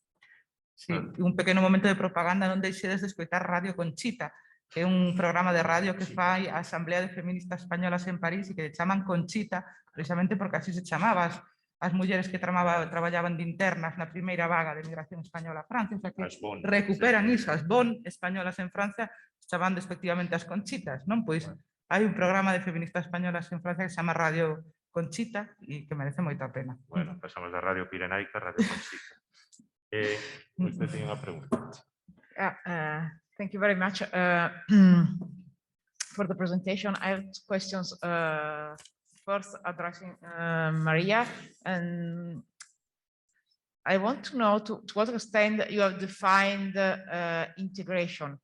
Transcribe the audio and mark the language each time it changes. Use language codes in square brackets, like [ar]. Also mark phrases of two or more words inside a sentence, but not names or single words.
[gl] Sí, un pequeno momento de propaganda non deixedes de escoitar Radio Conchita, que é un programa de radio que fai a Asamblea de Feministas Españolas en París e que chaman Conchita, precisamente porque así se chamaba as mulleres que traballaban de internas na primeira vaga de migración española a Francia, o sea que recuperan iso, as bon españolas en Francia, chamando efectivamente as Conchitas, non? Pois hai un programa de feministas españolas en Francia que se chama Radio Conchita e que merece moita pena. Bueno, pasamos da Radio Pirenaica a Radio Conchita. Usted ten unha pregunta. [en] Thank you very much for the presentation. I have two questions. First, addressing Maria, and I want to know to what extent you have defined integration.